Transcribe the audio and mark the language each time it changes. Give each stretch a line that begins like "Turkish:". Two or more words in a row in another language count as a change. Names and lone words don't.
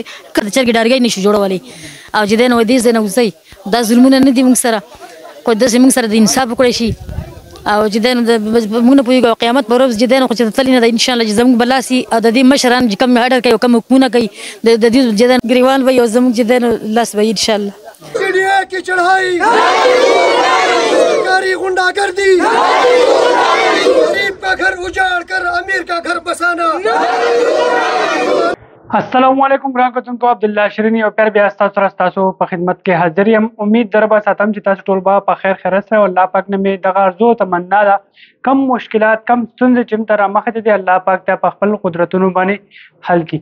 Pashto: د چرګې ډارګۍ نه شو جوړولی او چې دی نه دې ځای نه وځئ. دا ظلمونه نه دي موږ سره، خو داسې موږ سره د انصاف وکړی شي او چې دی نو موږ نه پوهېږو قیامت په ورځ چې دی نو خو چې تللی نه دی انشاءالله چې زموږ به لاس وي او د دې مشران چې کوم هډر کوي او کوم حکمونه کوي د دې چې دی ګریوان به وي او زموږ چې دی نو لاس به وي انشاءالله.
Hindi: चिड़िया की चढ़ाई सरकारी गुंडागर्दी, गरीब का घर उजाड़ कर अमीर का घर बसाना.
Pashto: السلام علیکم ګران کتونکو، عبدالله شیرینی او پیر بیا ستاسو سره ستاسو په خدمت کې حاضر یم. امید در به ساتم چې تاسو ټول به په خیر خیریت سره او الله پاک نه مې دغه ارزو تمنا ده کم مشکلات کم ستونزې چې موږ ته رامخې دي الله پاک ته په خپل قدرتونو باندې حل کړي.